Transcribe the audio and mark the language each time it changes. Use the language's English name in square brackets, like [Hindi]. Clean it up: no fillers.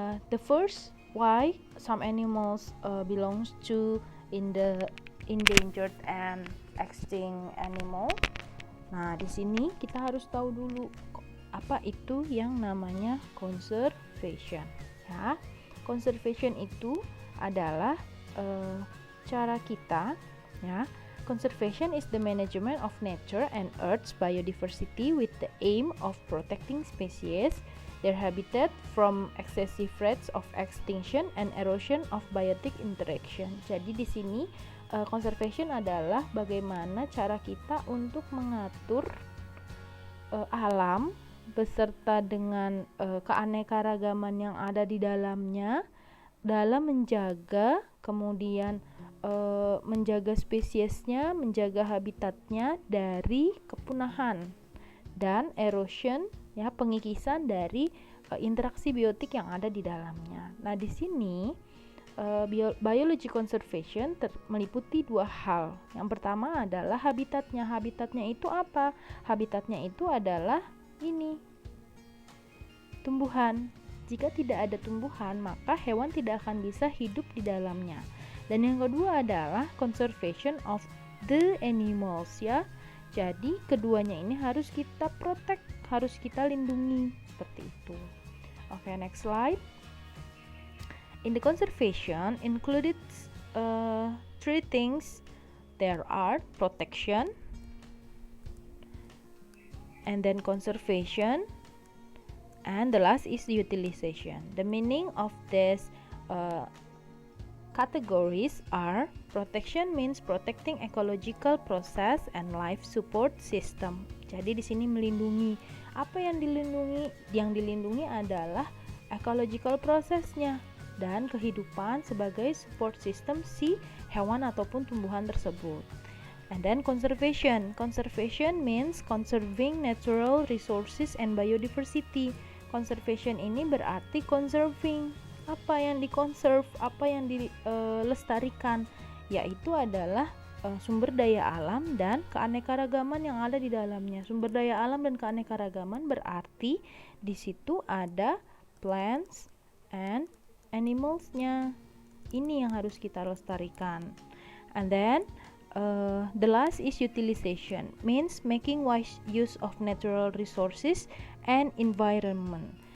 [English] The first, why some animals belongs to in the endangered and extinct animal. [Indonesian] Nah, di sini kita harus tahu dulu apa itu yang namanya conservation. Ya, conservation itu adalah cara kita, ya. [English] Conservation is the management of nature and Earth's biodiversity with the aim of protecting species, their habitat from excessive rates of extinction and erosion of biotic interaction. [Indonesian] Jadi di sini conservation adalah bagaimana cara kita untuk mengatur alam beserta dengan keanekaragaman yang ada di dalamnya dalam menjaga, kemudian menjaga spesiesnya, menjaga habitatnya dari kepunahan dan erosion, ya, pengikisan dari interaksi biotik yang ada di dalamnya. Nah, di sini biology conservation meliputi dua hal. Yang pertama adalah habitatnya. Habitatnya itu apa? Habitatnya itu adalah ini, tumbuhan. Jika tidak ada tumbuhan, maka hewan tidak akan bisa hidup di dalamnya. Dan yang kedua adalah [English] conservation of the animals, [Indonesian] ya. Jadi keduanya ini harus kita protect, harus kita lindungi, seperti itu. [English] Okay, next slide. In the conservation included three things. There are protection, and then conservation, and the last is utilization. The meaning of these categories are: protection means protecting ecological process and life support system. [Indonesian] Jadi di sini melindungi. Apa yang dilindungi? Yang dilindungi adalah ecological prosesnya dan kehidupan sebagai support system si hewan ataupun tumbuhan tersebut. [English] And then conservation. Conservation means conserving natural resources and biodiversity. [Indonesian] Conservation ini berarti conserving. Apa yang dikonserv, apa yang dilestarikan, yaitu adalah sumber daya alam dan keanekaragaman yang ada di dalamnya. Sumber daya alam dan keanekaragaman berarti di situ ada [English] plants and animals- [Indonesian] nya. Ini yang harus kita lestarikan. [English] And then the last is utilization, means making wise use of natural resources and environment.